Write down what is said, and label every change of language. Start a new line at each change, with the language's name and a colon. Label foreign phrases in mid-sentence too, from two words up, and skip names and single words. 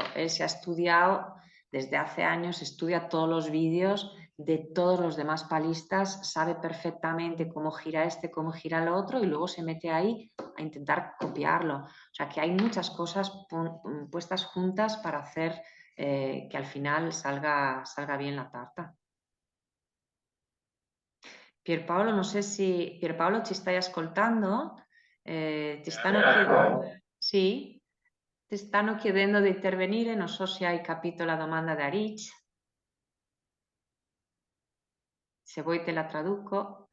Spanish: Él se ha estudiado desde hace años, estudia todos los vídeos de todos los demás palistas, sabe perfectamente cómo gira este, cómo gira el otro y luego se mete ahí a intentar copiarlo. O sea, que hay muchas cosas puestas juntas para hacer que al final salga bien la tarta.
Italian: Pierpaolo, non so se Pierpaolo ci stai ascoltando, ti stanno chiedendo, sì? Ti stanno chiedendo di intervenire, non so se hai capito la domanda da Rich. Se vuoi te la traduco.